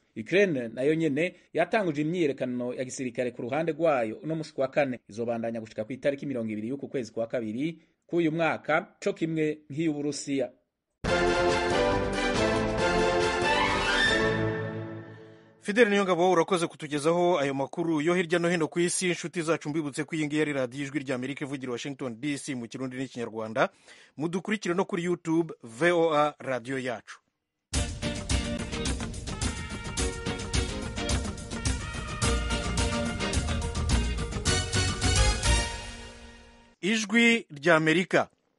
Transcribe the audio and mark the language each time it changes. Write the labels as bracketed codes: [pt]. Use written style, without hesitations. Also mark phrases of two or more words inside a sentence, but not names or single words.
[rn] Ukraine nayo nyene yatanguje imyiyerekano ya gisirikare ku ruhande rwayo uno musi wa kane, izobandanya gushika ku itariki 20 y'uku kwezi kwa kabiri k'uyu mwaka, co kimwe nk'iy'Uburusiya. Fidel Niyongabo urakoze kutugezaho ayo makuru yo hirya no hino ku isi. Inshuti zacu mbibutse ko iyi ngiyi ari radiyo ijwi rya Amerika ivugira Washington DC mu Kirundi n'Ikinyarwanda. Mudukurikire no kuri YouTube VOA radiyo yacu. Ijwi rya Amerika.